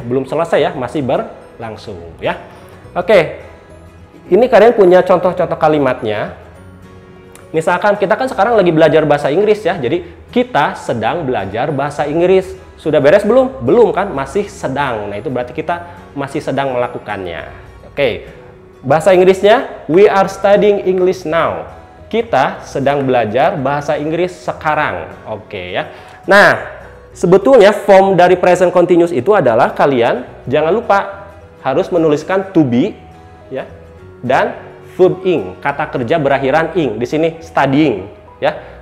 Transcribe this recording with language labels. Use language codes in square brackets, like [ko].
[id] Belum selesai ya, masih berlangsung ya. Oke. Ini kalian punya contoh-contoh kalimatnya. Misalkan kita kan sekarang lagi belajar bahasa Inggris ya. Jadi kita sedang belajar bahasa Inggris. Sudah beres belum? Belum kan? Masih sedang. Nah, itu berarti kita masih sedang melakukannya. Oke. Bahasa Inggrisnya, [en] we are studying English now. [id] Kita sedang belajar bahasa Inggris sekarang. Oke ya. Nah, sebetulnya form dari present continuous itu adalah kalian jangan lupa harus menuliskan to be ya. Dan verb ing, kata kerja berakhiran ing. Di sini studying ya.